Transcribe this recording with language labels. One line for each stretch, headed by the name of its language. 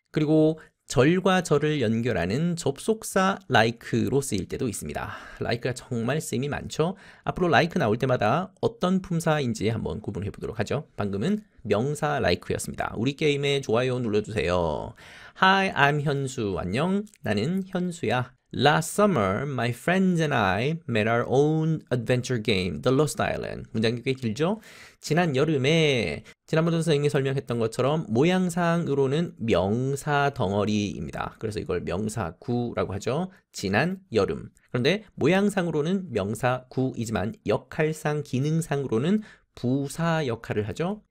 Korean: 그리고 절과 절을 연결하는 접속사 like로 쓰일 때도 있습니다. like가 정말 쓰임이 많죠. 앞으로 like 나올 때마다 어떤 품사인지 한번 구분해 보도록 하죠. 방금은 명사 like였습니다. 우리 게임에 좋아요 눌러주세요.
English: Hi, I'm
Korean: 현수. 안녕, 나는 현수야.
English: Last summer, my friends and I made our own adventure game, The Lost Island.
Korean: 문장이 꽤 길죠? 지난 여름에 지난번에 선생님이 설명했던 것처럼 모양상으로는 명사 덩어리입니다. 그래서 이걸 명사구라고 하죠. 지난 여름. 그런데 모양상으로는 명사구이지만 역할상, 기능상으로는 부사 역할을 하죠.